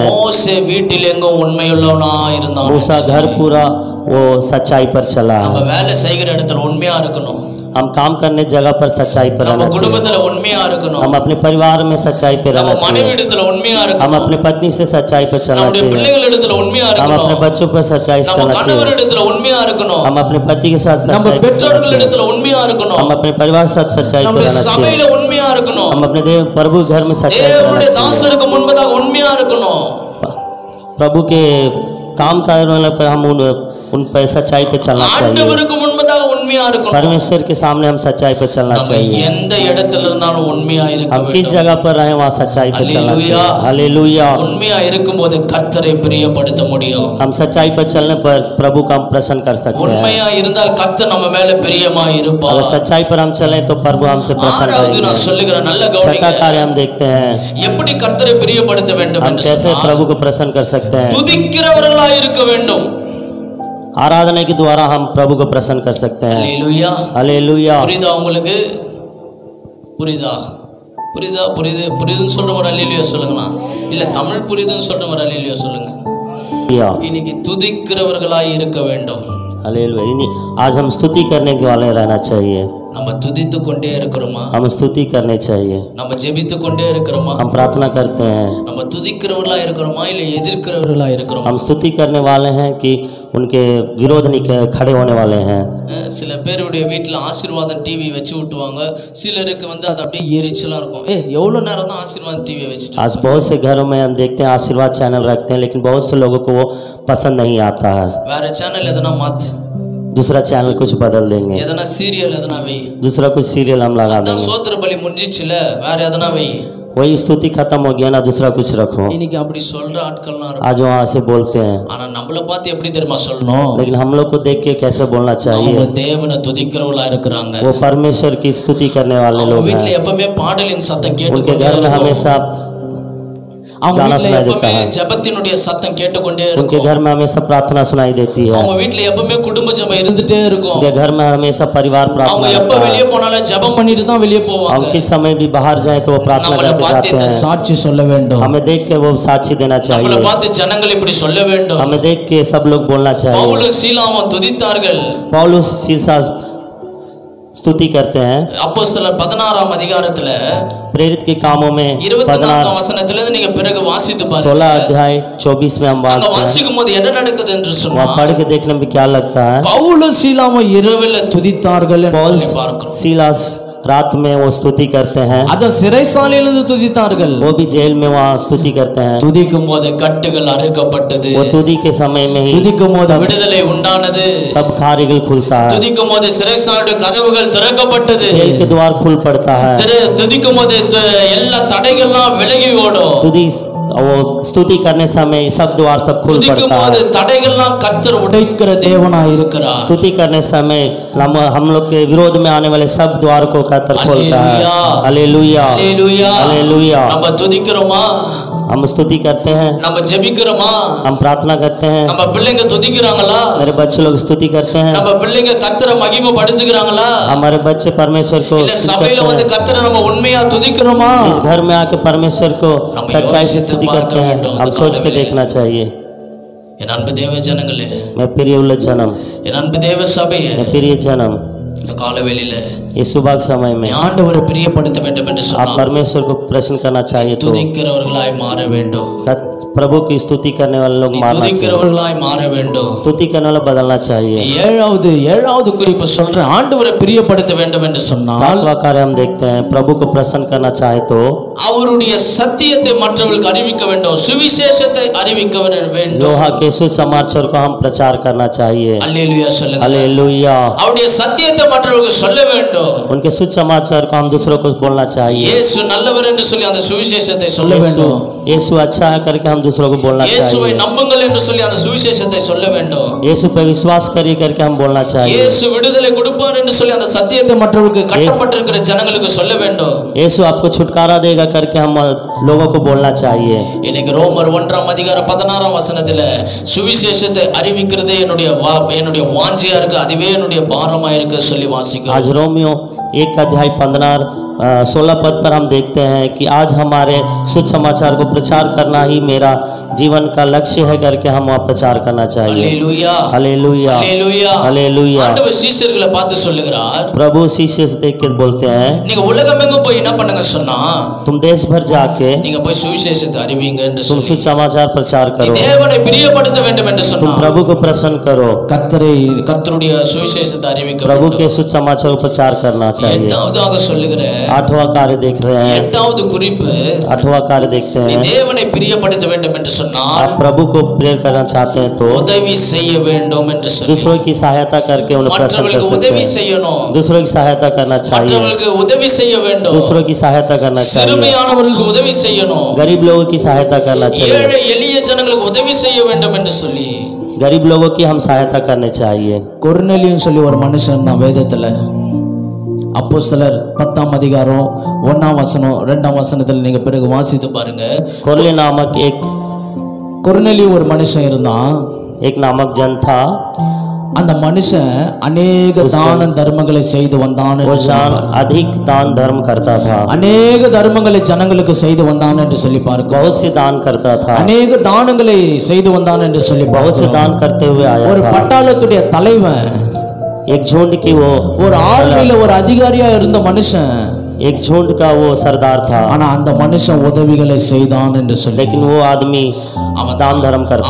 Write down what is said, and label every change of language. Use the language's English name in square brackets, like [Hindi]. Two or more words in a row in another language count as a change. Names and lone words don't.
[Tamil] மோசே வீட்டில் எங்கும் உண்மையுள்ளவனா இருந்தான்। [Hindi] मूसा घर पूरा वो सच्चाई पर चला। [Tamil] நம்ம வேலை செய்கிற இடத்துல உண்மையா இருக்கணும்। [Hindi] हम काम करने जगह पर सच्चाई पर [Tamil] நம்ம [Hindi] रहना चाहिए। [Tamil] குடும்பத்துல உண்மையா இருக்கணும்। [Hindi] हम अपने परिवार में सच्चाई पे [Tamil] நம்ம [Hindi] रहना [Tamil] மனைவி [Hindi] चाहिए। [Tamil] இடத்துல உண்மையா [Hindi] हम [Tamil] இருக்கணும்। [Hindi] अपने पत्नी से सच्चाई पर चलना [Tamil] நம்முடைய [Hindi] चाहिए। [Tamil] பிள்ளைகள் இடத்துல உண்மையா [Hindi] हम अपने [Tamil] இருக்கணும்। [Hindi] बच्चों पर सच्चाई से [Tamil] நம்ம [Hindi] चलना [Tamil] கணவர் [Hindi] चाहिए। [Tamil] இடத்துல உண்மையா இருக்கணும்। [Hindi] हम अपने पति के साथ [Tamil] நம்ம [Hindi] सच्चाई पर चलना [Tamil] பெற்றோர்கள் [Hindi] चाहिए। [Tamil] இடத்துல உண்மையா இருக்கணும்। [Hindi] हम अपने परिवार के साथ सच्चाई पर [Tamil] நம்முடைய [Hindi] रहना चाहिए। [Tamil] சபையில உண்மையா இருக்கணும்। [Hindi] हम अपने देव प्रभु घर में सच्चाई पर रहना [Tamil] தேவனுடைய [Hindi] चाहिए। [Tamil] தாசருக்கு முன்பதாக உண்மையா இருக்கணும்। [Hindi] प्रभु के काम करने पर हम उन पर सच्चाई पे चलना चाहिए। [Tamil] ஆண்டவருக்கு முன்பதாக உண்மையா உண்மையா இருக்கணும். [Hindi] परमेश्वर के सामने हम सच्चाई पर चलना [Tamil] நம்ம [Hindi] चाहिए। [Tamil] எந்த இடத்துல இருந்தாலும் உண்மையா இருக்க [Hindi] हम किस [Tamil] வேண்டும். [Hindi] जगह पर रहे वहाँ सच्चाई पर चलना हालेलुया। चाहिए। हालेलुया। [Tamil] உண்மையா இருக்கும்போது கர்த்தரை பிரியப்படுத்த முடியும். [Hindi] हम सच्चाई पर चलने पर प्रभु का हम प्रसन्न कर सकते हैं। [Tamil] உண்மையா இருந்தால் கர்த்தர் நம்ம மேல பிரியமா இருப்பார். [Hindi] अगर सच्चाई पर हम चलें तो प्रभु हमसे प्रसन्न [Tamil] ஆறாவது [Hindi] करेंगे। [Tamil] நான் சொல்லுகிறேன், நல்ல [Hindi] छठा [Tamil] கவனிங்க. [Hindi] कार्य हम देखते हैं, [Tamil] எப்படி கர்த்தரை பிரியப்படுத்த வேண்டும் [Hindi] हम [Tamil] என்று [Hindi] कैसे [Tamil] சொன்னால் [Hindi] प्रभु को प्रसन्न कर सकते हैं। [Tamil] துதிக்கிறவர்களாய் இருக்க வேண்டும். [Hindi] आराधना के द्वारा हम प्रभु को प्रसन्न कर सकते हैं। [Tamil] அல்லேலூயா. [Hindi] हालेलुया। [Tamil] புரியுதா உங்களுக்கு? புரியுதா? புரியுதா? புரியுதுன்னு சொல்றவங்க ஒரு அல்லேலூயா சொல்லுங்களா? இல்ல தமிழ் புரியுதுன்னு சொல்றவங்க ஒரு அல்லேலூயா சொல்லுங்க. இன்னைக்கு துதிக்கிறவர்களாய் இருக்க வேண்டும். [Hindi] हालेलुया। आज हम स्तुति करने के वाले रहना चाहिए। [Tamil] நம்ம துதித்து கொண்டே இருக்கிறோமா? [Hindi] हम स्तुति करने चाहिए। [Tamil] நம்ம ஜெபித்து கொண்டே இருக்கிறோமா? [Hindi] हम प्रार्थना करते हैं। [Tamil] நம்ம துதிக்கிறவர்களா இருக்கிறோமா இல்ல எதிர்க்கிறவர்களா இருக்கிறோமா? [Hindi] हम स्तुति करने वाले हैं कि उनके विरोध नहीं खड़े होने वाले हैं। [Tamil] சில பேருடைய வீட்டில் ஆசீர்வாதம் டிவி வச்சு விட்டுவாங்க. சிலருக்கு வந்து அது அப்படியே எரிச்சலா இருக்கும். எவ்வளவு நேரம் தான் ஆசீர்வாதம் டிவி வச்சுட்டு? [Hindi] आज बहुत से घरों में हम देखते हैं आशीर्वाद चैनल रखते हैं, लेकिन बहुत से लोगों को वो पसंद नहीं आता है। [Tamil] வேற சேனல் எதனா மாத்து, [Hindi] दूसरा चैनल कुछ बदल देंगे, [Tamil] எதனா சீரியல் எதனா வை. [Hindi] दूसरा कुछ सीरियल हम लगा [Tamil] அதான் [Hindi] देंगे। [Tamil] சோத்திர பலி முடிஞ்சிச்சுல, வேற எதனா வை. [Hindi] वही स्तुति खत्म हो गया ना, दूसरा कुछ रखो। [Tamil] இன்னைக்கு அப்படி சொல்ற ஆட்கள்லாம் இருக்கு. [Hindi] आज वहाँ से बोलते हैं, [Tamil] ஆனா நம்மள பார்த்து எப்படி தெரியுமா சொல்லணும்? [Hindi] लेकिन हम लोग को देख के कैसे बोलना [Tamil] அவங்க [Hindi] चाहिए? [Tamil] தேவனை துதிக்கிறவங்களா இருக்கிறாங்க. [Hindi] वो परमेश्वर की स्तुति करने वाले [Tamil] அவங்க [Hindi] लोग [Tamil] வீட்டுல [Hindi] हैं। [Tamil] எப்பவுமே பாடலின் சத்தம் [Hindi] उनके [Tamil] கேட்டுக்கொண்டே [Hindi] घर में [Tamil] இருக்கும். [Hindi] हमेशा [Tamil] அவங்க [Hindi] गाना [Tamil] வீட்டுல [Hindi] सुनाई देता [Tamil] எப்பவுமே [Hindi] है। [Tamil] ஜெபத்தினுடைய சத்தம் கேட்டுக்கொண்டே [Hindi] उनके [Tamil] இருக்கும். [Hindi] घर में हमेशा प्रार्थना सुनाई देती है। [Tamil] அவங்க வீட்டுல எப்பவுமே குடும்ப ஜெபம் இருந்துட்டே இருக்கும். [Hindi] उनके घर में हमेशा परिवार [Tamil] அவங்க [Hindi] प्रार्थना [Tamil] எப்ப [Hindi] करता [Tamil] வெளியே [Hindi] है। [Tamil] போனாலும் ஜெபம் பண்ணிட்டு தான் வெளியே [Hindi] हम [Tamil] போவாங்க. [Hindi] किस समय भी बाहर जाए तो वो प्रार्थना [Tamil] நம்மளை [Hindi] करके [Tamil] பார்த்து [Hindi] जाते [Tamil] இந்த [Hindi] हैं। [Tamil] சாட்சி சொல்ல வேண்டும். [Hindi] हमें देख के वो साक्षी देना [Tamil] நம்மளை [Hindi] चाहिए। [Tamil] பார்த்து ஜனங்கள் இப்படி சொல்ல வேண்டும். [Hindi] हमें देख के सब लोग बोलना चाहिए। [Tamil] பவுலும் சீலாவும் துதித்தார்கள். [Hindi] पौलुस सीलास स्तुति करते हैं। [Tamil] அப்போஸ்தலர் 16ஆம் அதிகாரத்துல [Hindi] प्रेरित के कामों में [Tamil] 24ஆம் வசனத்துல இருந்து நீங்க பிறகு வாசித்து [Hindi] 16 [Tamil] பாருங்க. [Hindi] अध्याय 24 में हम [Tamil] அங்க [Hindi] बात [Tamil] வாசிக்கும் போது என்ன நடக்குது என்று சொன்னா, [Hindi] वहाँ पढ़ के देखने में क्या लगता है? [Tamil] பவுலும் சீலாவும் இரவில துதித்தார்கள் என்று [Hindi] पौल [Tamil] சொல்லி பார்க்கிறோம். [Hindi] सीलास रात में वो स्तुति करते हैं। [Tamil] அத சிறைசாலையிலிருந்து துதித்தார்கள். [Hindi] वो भी जेल में वहाँ स्तुति करते हैं। [Tamil] துதிக்கும் போது கட்டுகள் அறுக்கப்பட்டது. [Hindi] वो स्तुति के समय में ही [Tamil] துதிக்கும் போது விடுதலை உண்டானது. [Hindi] सब कार्यगल खुलता है। [Tamil] துதிக்கும் போது சிறைசாலையுடைய கதவுகள் திறக்கப்பட்டது. [Hindi] जेल के द्वार खुल पड़ता है। [Tamil] துதிக்கும் போது எல்லா தடைகள்லாம் விலகி ஓடும். [Hindi] वो स्तुति करने समय सब द्वार सब खुल [Tamil] துதிக்கும் [Hindi] पड़ता [Tamil] போது [Hindi] है। [Tamil] தடைகள்லாம் கர்த்தர் உடைக்கிற தேவனாய் இருக்கிறார். [Hindi] स्तुति करने समय हम लोग के विरोध में आने वाले सब द्वार को कतर खोलता है। हालेलुया [Tamil] அல்லேலூயா. [Hindi] हालेलुया। [Tamil] நம்ம துதிக்கிறோமா? [Hindi] हम स्तुति करते हैं। [Tamil] நம்ம ஜெபிக்கிறோமா? [Hindi] हम प्रार्थना करते हैं। [Tamil] நம்ம பிள்ளைங்க துதிக்கிறாங்களா? [Hindi] मेरे बच्चे लोग स्तुति करते हैं। [Tamil] நம்ம பிள்ளைங்க கர்த்தரை மகிமைப்படுத்துகிறாங்களா? [Hindi] हमारे बच्चे परमेश्वर को [Tamil] இல்ல [Hindi] स्तुति [Tamil] சபையில [Hindi] करते [Tamil] வந்து [Hindi] हैं। [Tamil] கர்த்தரை நம்ம உண்மையா துதிக்கிறோமா? [Hindi] इस घर में आके परमेश्वर को हम सच्चाई से योचित स्तुति पार करते हैं। कर हम सोच के देखना चाहिए। [Tamil] என் அன்பு தேவ ஜனங்களே, [Hindi] मैं प्रिय उल्लत जन्म, [Tamil] என் अன்பு தேவ சபையே, [Hindi] मैं प्रिय जन्म, [Tamil] இந்த காலவெளியில [Hindi] इस सुबह के समय में [Tamil] ஆண்டவரை பிரியப்படுத்த வேண்டும் என்று [Hindi] आप [Tamil] சொன்னார். [Hindi] परमेश्वर को प्रश्न करना चाहिए तो [Tamil] துதிக்கிறவர்களாய் மாற வேண்டும். [Hindi] प्रभु की स्तुति करने वाले लोग मारना चाहिए। [Tamil] துதிக்கிறவர்களாய் மாற வேண்டும். [Hindi] स्तुति करने वाला बदलना चाहिए। [Tamil] ஏழாவது குறிப்பு சொல்றேன், ஆண்டவரை பிரியப்படுத்த வேண்டும் என்று சொன்னால் [Hindi] 7वां कार्य हम देखते हैं, प्रभु को प्रसन्न करना चाहे तो [Tamil] அவருடைய சத்தியத்தை மற்றவர்களுக்கு அறிவிக்க வேண்டும். சுவிசேஷத்தை அறிவிக்க வேண்டும். [Hindi] लोहा के सुसमाचार को हम प्रचार करना चाहिए। [Tamil] அல்லேலூயா சொல்லுங்க. [Hindi] हालेलुया। [Tamil] அவருடைய சத்தியத்தை மற்றவர்களுக்கு சொல்ல வேண்டும். [Hindi] उनके सुसमाचार को हम दूसरों को बोलना चाहिए। [Tamil] இயேசு நல்லவர் என்று சொல்லி அந்த சுவிசேஷத்தை சொல்ல வேண்டும். [Hindi] यीशु अच्छा है करके हम दूसरों को बोलना [Tamil] இயேசுவை [Hindi] चाहिए। [Tamil] நம்புங்கள் என்று சொல்லி அந்த சுவிசேஷத்தை சொல்ல வேண்டும். [Hindi] यीशु पे विश्वास करिए करके हम बोलना चाहिए। [Tamil] இயேசு விடுதலை கொடுப்பார் என்று சொல்லி அந்த சத்தியத்தை மற்றவர்களுக்கு கட்டப்பட்டிருக்கிற ஜனங்களுக்கு சொல்ல வேண்டும். [Hindi] यीशु आपको छुटकारा देगा करके हम लोगों को बोलना चाहिए। [Tamil] இன்னைக்கு ரோமர் 1ஆம் அதிகாரம் 16ஆம் வசனத்துல சுவிசேஷத்தை அறிவிக்கிறதே என்னுடைய வாஞ்சையா இருக்கு, அதுவே என்னுடைய பாரமா இருக்கு சொல்லி வாசிக்கிறோம். [Hindi] आज रोमियो 1 अध्याय 16 पद पर हम देखते हैं कि आज हमारे सुसमाचार को प्रचार करना ही मेरा जीवन का लक्ष्य है करके हम वहाँ प्रचार करना चाहिए। [Tamil] அல்லேலூயா [Hindi] हालेलुया [Tamil] அல்லேலூயா [Hindi] हालेलुया। [Tamil] ஆண்டவர் சீஷர்களை பார்த்து சொல்லுகிறார், [Hindi] प्रभु शिष्य से देख के बोलते हैं, [Tamil] நீங்க உலகமெங்கும் போய் என்ன பண்ணுங்க சொன்னா, [Hindi] तुम देश भर जाके चाहिए, [Tamil] நீங்க போய் சுவிசேஷத்தை அறிவிங்க என்று [Hindi] तुम [Tamil] சொல்லி [Hindi] सुसमाचार प्रचार [Tamil] நீ [Hindi] करो, [Tamil] தேவனை பிரியப்படுத்த வேண்டும் என்று [Hindi] तुम [Tamil] சொன்னார். [Hindi] प्रभु को प्रसन्न करो, [Tamil] கர்த்தருடைய சுவிசேஷத்தை அறிவிக்க [Hindi] प्रभु [Tamil] வேண்டும். [Hindi] के सुसमाचार को प्रचार करना चाहिए। [Tamil] எட்டாவதாக சொல்லுகிறேன், [Hindi] 8वां कार्य देख रहे हैं, [Tamil] எட்டாவது குறிப்பு, [Hindi] 8वां कार्य देखते [Tamil] நீ [Hindi] हैं। [Tamil] தேவனை பிரியப்படுத்த வேண்டும் என்று சொன்னால் [Hindi] आप प्रभु को प्रेयर करना चाहते हैं तो [Tamil] உதவி செய்ய வேண்டும் என்று சொல்லி [Hindi] दूसरों की सहायता करके उन्हें प्रसन्न कर [Tamil] மற்றவர்களுக்கு [Hindi] सकते [Tamil] உதவி [Hindi] हैं। [Tamil] செய்யணும், [Hindi] दूसरों की सहायता करना चाहिए, [Tamil] மற்றவர்களுக்கு உதவி செய்ய வேண்டும், [Hindi] दूसरों की सहायता करना चाहिए, [Tamil] சிறுமையானவர்களுக்கு உதவி செய்யணும், [Hindi] गरीब लोगों की सहायता करना चाहिए, [Tamil] ஏழை எளிய ஜனங்களுக்கு உதவி செய்ய வேண்டும் என்று சொல்லி [Hindi] गरीब लोगों की हम सहायता करनी चाहिए। [Tamil] கொர்நேலியும் சொல்லி ஒரு மனுஷன் தான் வேதத்துல அப்போஸ்தலர் 10ஆம் அதிகாரம் 1ஆம் வசனம் 2ஆம் வசனத்தில் நீங்க பிறகு வாசித்து பாருங்க. [Hindi] कोरले नामक [Tamil] கொர்நேலியும் ஒரு மனுஷன் இருந்தான். [Hindi] एक नामक जन था, [Tamil] அந்த மனுஷன் அநேக தான தர்மங்களை செய்து வந்தான் [Hindi] वो जान अधिक दान धर्म करता था, [Tamil] அநேக தர்மங்களை ஜனங்களுக்கு செய்து வந்தான் என்று சொல்லி பார்க்கிறோம். [Hindi] बहुत से दान करता था, [Tamil] அநேக தானங்களை செய்து வந்தான் என்று சொல்லி [Hindi] बहुत से [Tamil] பார்க்கிறோம். [Hindi] दान करते हुए आया [Tamil] ஒரு [Hindi] था। [Tamil] பட்டாளத்துடைய தலைவன், [Hindi] एक झुंड की वो [Tamil] ஒரு ஆர்மியில ஒரு அதிகாரியா இருந்த மனுஷன், [Hindi] एक झुंड का वो सरदार था, [Tamil] ஆனா அந்த மனுஷன் உதவிகளை செய்தான் என்று சொல்லி [Hindi] लेकिन वो आदमी दान धर्म करता